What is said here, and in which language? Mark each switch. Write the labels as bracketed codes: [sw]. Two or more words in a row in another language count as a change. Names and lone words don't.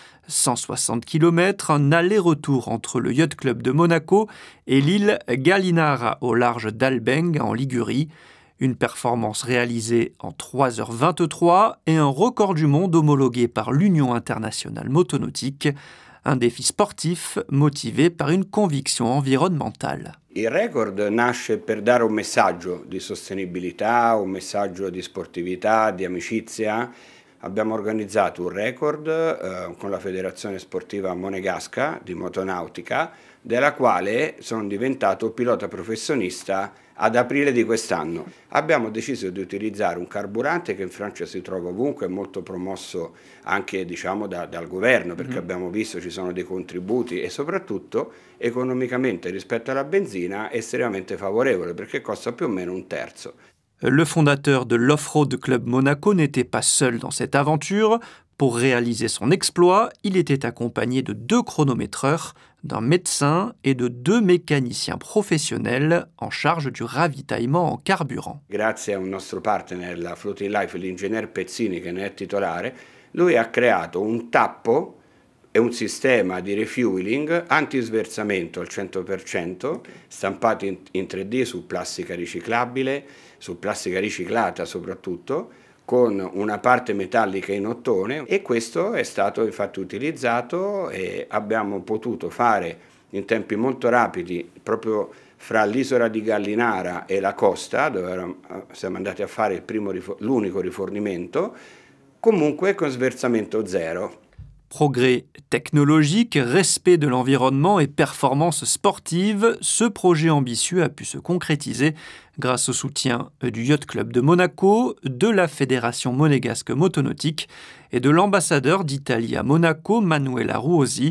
[fr] 160 km, un aller-retour entre le Yacht Club de Monaco et l'île Gallinara au large d'Albeng en Ligurie. Une performance réalisée en 3h23 et un record du monde homologué par l'Union internationale motonautique. Un défi sportif motivé par une conviction environnementale. [it] Il record nasce per dare un messaggio di sostenibilità, un messaggio di sportività, di amicizia. Abbiamo organizzato un record con la Federazione Sportiva Monegasca di Motonautica, della quale sono diventato pilota professionista ad aprile di quest'anno. Abbiamo deciso di utilizzare un carburante che in Francia si trova ovunque, è molto promosso anche dal governo, perché abbiamo visto ci sono dei contributi e soprattutto economicamente rispetto alla benzina è estremamente favorevole perché costa più o meno un terzo. [fr] Le fondateur de l'Offroad Club Monaco n'était pas seul dans cette aventure. Pour réaliser son exploit, il était accompagné de 2 chronométreurs, d'un médecin et de 2 mécaniciens professionnels en charge du ravitaillement en carburant. [it] Grazie a un nostro partner, la Floating Life, l'ingegner Pezzini che ne è titolare, lui ha creato un tappo e un sistema di refueling antisversamento al 100%, stampati in 3D su plastica riciclabile, su plastica riciclata soprattutto, con una parte metallica in ottone, e questo è stato infatti utilizzato e abbiamo potuto fare in tempi molto rapidi proprio fra l'isola di Gallinara e la costa, dove siamo andati a fare l'unico rifornimento, comunque con sversamento zero. [fr] Progrès technologique, respect de l'environnement et performance sportive, ce projet ambitieux a pu se concrétiser grâce au soutien du Yacht Club de Monaco, de la Fédération monégasque motonautique et de l'ambassadeur d'Italie à Monaco, Manuela Ruosi.